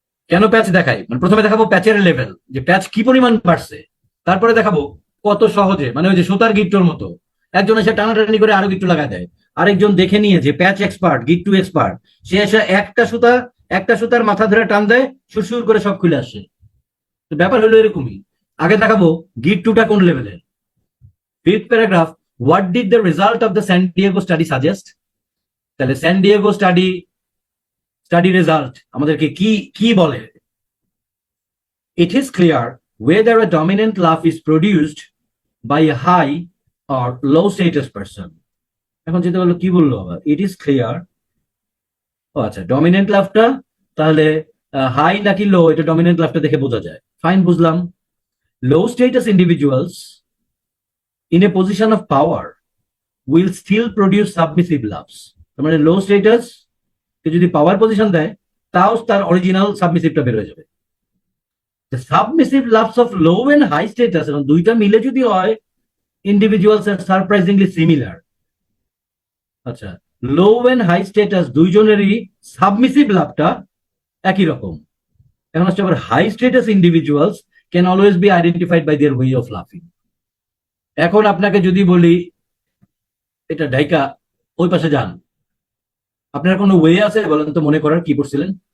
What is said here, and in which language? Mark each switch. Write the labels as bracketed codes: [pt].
[bn] কেন প্যাচ দেখাই, মানে প্রথমে দেখাবো প্যাচের লেভেল, যে প্যাচ কি পরিমাণ বাড়ছে, তারপরে দেখাবো কত সহজে, মানে ওই যে সুতার গিট্টোর মতো একজন এসে টানাটানি করে আরো গিট্টু লাগায় দেয়, আরেকজন দেখে নিয়ে যে প্যাচ এক্সপার্ট, গিট্টু এক্সপার্ট, সে এসে একটা সুতার মাথা ধরে টান দেয়, সুরসুর করে সব খুলে আসে। তো ব্যাপার হলো এরকমই। আগে দেখাবো গিট্টুটা কোন লেভেলের। [en] Fifth paragraph, what did the result of the San Diego study suggest. [bn] তাহলে স্যান ডিয়েগো স্টাডি রেজাল্ট আমাদেরকে কি কি বলে। [en] It is clear whether a dominant laugh is produced by a high or low status person. [bn] এখন যেটা বললো, কি বললো আবার, [en] It is clear. [bn] ও আচ্ছা, ডমিনেন্ট লাভটা তাহলে হাই নাকি লো, এটা ডমিনেন্ট লাভটা দেখে বোঝা যায়। ফাইন, বুঝলাম। [en] Low status individuals in a position of power will still produce submissive laughs. [bn] তার মানে লো স্টেটাস কে যদি পাওয়ার পজিশন দেয়, তাও তার অরিজিনাল সাবমিসিভটা বের হয়ে যাবে। [en] The submissive loves of low and high status, [bn] এবং দুইটা মিলে যদি হয়, [en] individuals are surprisingly similar. [bn] আচ্ছা, লো এন্ড হাই স্ট্যাটাস দুইজনেরই সাবমিসিভ লাভটা একই রকম। এখন হচ্ছে আবার [en] High status individuals can always be identified by there way of লাফিং। [bn] এখন আপনাকে যদি বলি এটা ঢাইকা ওই পাশে যান, আপনার কোনো ওয়ে আছে বলেন তো মনে করার, কি করছিলেন?